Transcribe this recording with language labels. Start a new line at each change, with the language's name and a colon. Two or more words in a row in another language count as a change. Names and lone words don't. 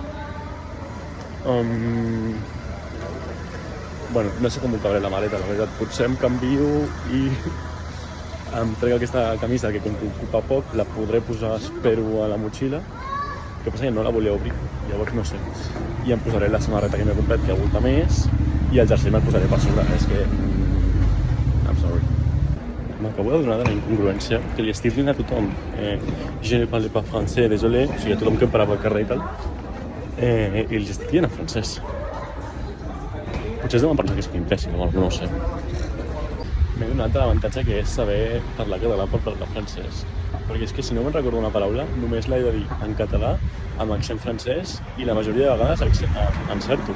Catalan: Bueno, no sé com ho cabré la maleta, la veritat. Potser em canvio i em trec aquesta camisa que com que ocupa poc, la podré posar, espero, a la motxilla. El que passa que no la volia obrir, llavors no sé. I em posaré la samarreta que m'he comprat, que aguanta més, i el jersei me'l posaré per sobre. És que...
English: I'm sorry.
Catalan: M'acabo de donar de la incongruència que li estic dient a tothom.
French: Je ne parle pas français, désolé.
Catalan: O sigui, a tothom que em parava al carrer i tal. I els estic dient en francès. Potser es deuen pensar que és un imbècil o no ho sé. M'he donat l'avantatge que és saber parlar català per parlar francès. Perquè és que si no me'n recordo una paraula, només l'he de dir en català, amb accent francès, i la majoria de vegades encerto.